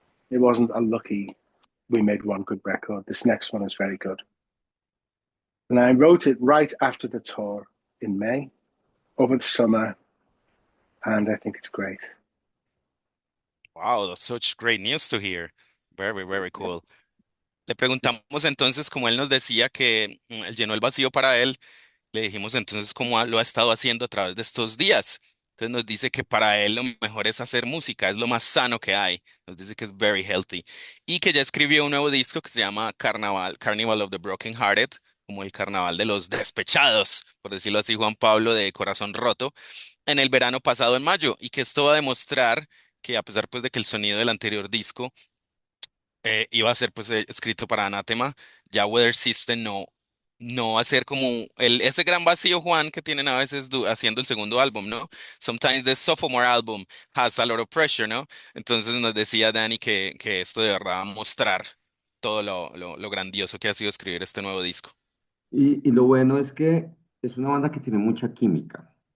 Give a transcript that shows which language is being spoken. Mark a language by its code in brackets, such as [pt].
[en] It wasn't a lucky, we made one good record. This next one is very good. And I wrote it right after the tour in May, over the summer, and I think it's great. Wow, that's such great news to hear. Very, very cool. [es] Le preguntamos entonces, como él nos decía que él llenó el vacío para él, le dijimos entonces cómo lo ha estado haciendo a través de estos días. Entonces nos dice que para él lo mejor es hacer música, es lo más sano que hay. Nos dice que es [en] very healthy. [es] Y que ya escribió un nuevo disco que se llama Carnival of the Broken Hearted, como el carnaval de los despechados, por decirlo así, Juan Pablo, de corazón roto, en el verano pasado en mayo. Y que esto va a demostrar que a pesar pues de que el sonido del anterior disco iba a ser pues escrito para Anatema, ya Weather System no va a ser como ese gran vacío, Juan, que tienen a veces haciendo el segundo álbum, ¿no? [en] Sometimes the sophomore album has a lot of pressure, ¿no? [es] Entonces nos decía Dani que esto de verdad va a mostrar todo lo grandioso que ha sido escribir este nuevo disco. Y lo bueno es que es una banda que tiene mucha química.